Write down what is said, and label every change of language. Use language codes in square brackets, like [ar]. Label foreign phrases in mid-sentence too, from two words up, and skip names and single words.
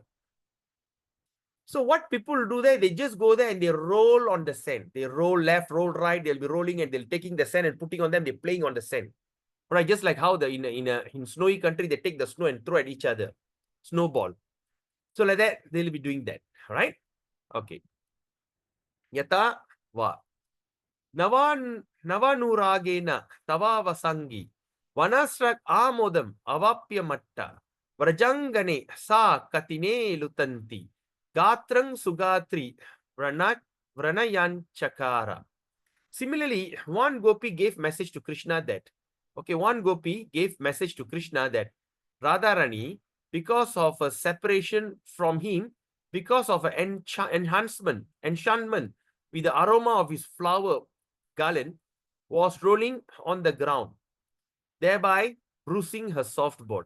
[en] So what people do there, they just go there and they roll on the sand. They roll left, roll right, they'll be rolling and they'll taking the sand and putting on them, they're playing on the sand. Right, just like how in snowy country, they take the snow and throw at each other. Snowball. So like that, they'll be doing that. All right? [sa] Okay. Yata va. Navanuragena tavavasangi. Vanasrak amodam avapya matta. Vrajangane sa katine lutanti. Gatrang sugatri vranayan chakara. [en] Similarly, one gopi gave message to Krishna that, okay, one gopi gave message to Krishna that Radharani, because of a separation from him, because of an enchantment with the aroma of his flower garland, was rolling on the ground, thereby bruising her soft body.